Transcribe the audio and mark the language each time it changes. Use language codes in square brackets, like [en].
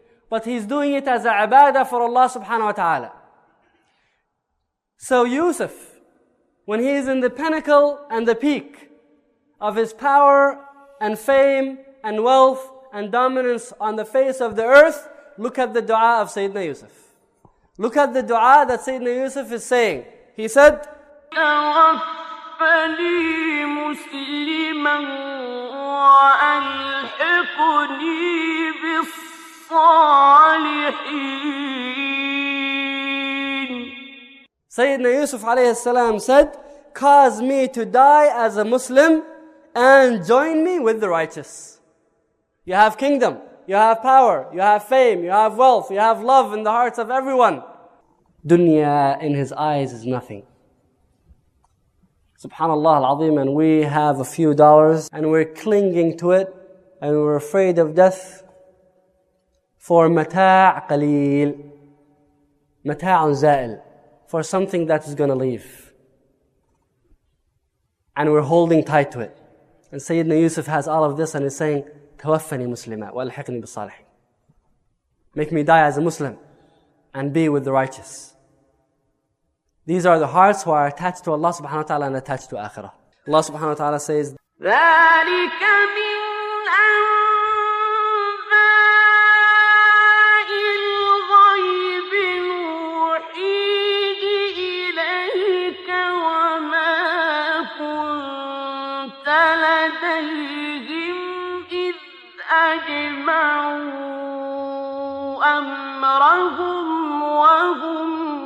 [en] But he's doing it as a ibadah for Allah subhanahu wa ta'ala. So Yusuf, when he is in the pinnacle and the peak of his power and fame and wealth and dominance on the face of the earth, look at the dua of Sayyidina Yusuf. Look at the dua that Sayyidina Yusuf is saying. He said, [ar] توفني مسلما وألحقني بالصالحين. [en] Sayyidina Yusuf alayhi salam said, cause me to die as a Muslim and join me with the righteous. You have kingdom, you have power, you have fame, you have wealth, you have love in the hearts of everyone. Dunya in his eyes is nothing. Subhanallah al-Azim, and we have a few dollars and we're clinging to it and we're afraid of death for [ar] mata' qaleel, mata'un za'il, [en] for something that is going to leave. And we're holding tight to it. And Sayyidina Yusuf has all of this and is saying, [ar] توفني مسلما والحقني بالصالحين. [en] Make me die as a Muslim and be with the righteous. These are the hearts who are attached to Allah subhanahu wa ta'ala and attached to akhirah. Allah subhanahu wa ta'ala says, [ar] ذلك من أنباء الغيب نوحيه إليك وما كنت لديهم إذ أجمعوا أمرهم وهم